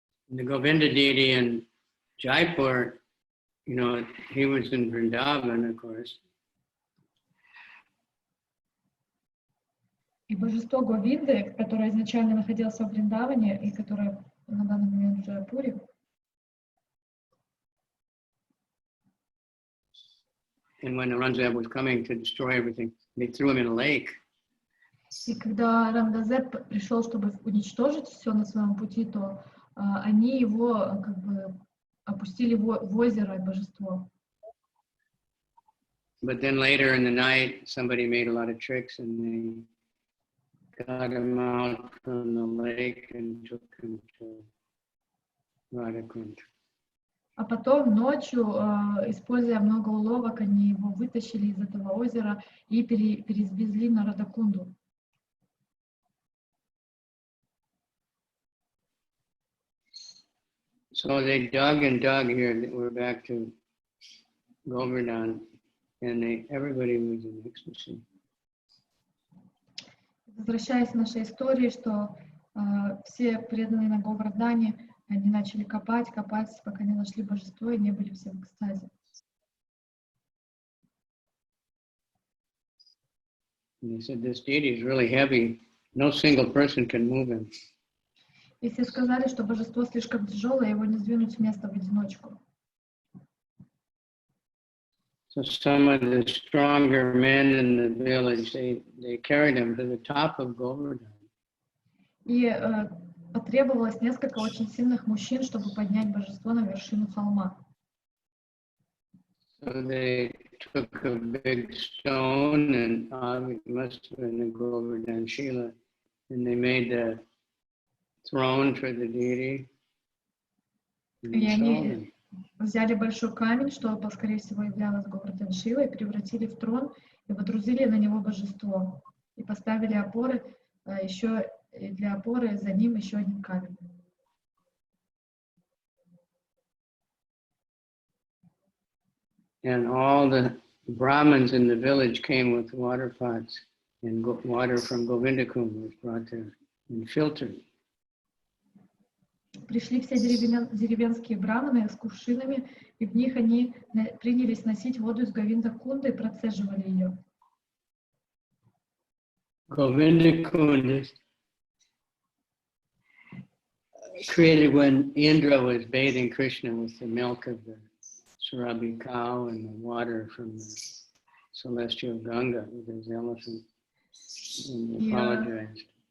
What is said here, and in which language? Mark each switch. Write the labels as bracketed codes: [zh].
[en] The Govinda deity in Jaipur, you know, he was in Vrindavan, of course. [ru] И божество Говинды, которое изначально находилось в Вриндаване и которое на данный момент уже в Пури. [en] And when Aurangzeb was coming to destroy everything, they threw him in a lake. [ru] И когда Равангазеб пришел, чтобы уничтожить все на своем пути, то они его как бы опустили в озеро божество. [en] But then later in the night, somebody made a lot of tricks and they got him out from the lake and took him to Radhakund. [ru] А потом ночью, используя много уловок, они его вытащили из этого озера и перевезли на Радакунду. [en] So they dug and dug here. We're back to Govardhan, and everybody was in ecstasy. [ru] Возвращаясь к нашей истории, что все преданные на Говардхане, они начали копать, пока не нашли божество, и не были все в экстазе. [en] And they said, this deity is really heavy. No single person can move him. [ru] И все сказали, что божество слишком тяжелое, его не сдвинуть с места в одиночку. [en] So some of the stronger men in the village, they carried him to the top of Govardhan. [ru] И потребовалось несколько очень сильных мужчин, чтобы поднять божество на вершину холма. [en] So they took a big stone, and it must have been the Govardhan Shila, and they made the throne for the deity. [ru] И они взяли большой камень, что, скорее всего, являлось Говардхан Шилой, превратили в трон и водрузили на него божество. И поставили опоры, еще для опоры за ним еще один камень. [en] And all the Brahmins in the village came with water pots, and water from Говинда-кунде was brought there and filtered. [ru] Пришли все деревенские браманы с кувшинами, и в них они принялись носить воду из Говинда-кунды и процеживали ее. [en] Говинда-кунde created when Indra was bathing Krishna with the milk of the Sarabi cow and the water from the celestial Ganga with his elephant, and he apologized.